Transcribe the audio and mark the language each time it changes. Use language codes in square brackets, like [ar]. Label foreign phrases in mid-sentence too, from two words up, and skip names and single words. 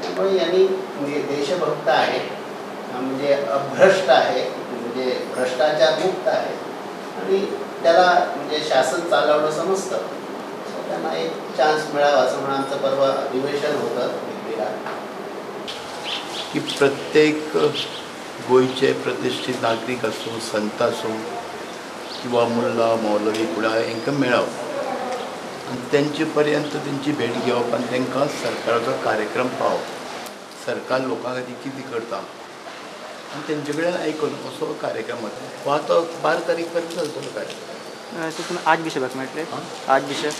[mr] त्यामुळे यांनी म्हणजे देशभक्त आहे, म्हणजे अभ्रष्ट आहे, म्हणजे भ्रष्टाचार मुक्त आहे आणि त्याला म्हणजे शासन चालवणं समजतं. त्यांना एक चान्स मिळावा असं म्हणून आमचं परवा अधिवेशन होतं दिल्लीला [kok] की प्रत्येक गोयचे प्रतिष्ठीत नागरिक असो, संत असो किंवा मुल्ला मौलवी कुणा हांकां मेळप आनी तेंचे पर्यंत तेंची भेट घेवप आनी तांकां सरकाराचो कार्यक्रम पावप. सरकार लोकां खातीर कितें करता आनी तेंचे कडेन आयकून असो कार्यक्रम जाता. हो आतां 12 तारीख पर्यंत चलतलो कार्यक्रम. तितून 8 बिशप मेळटले. 8 बिशप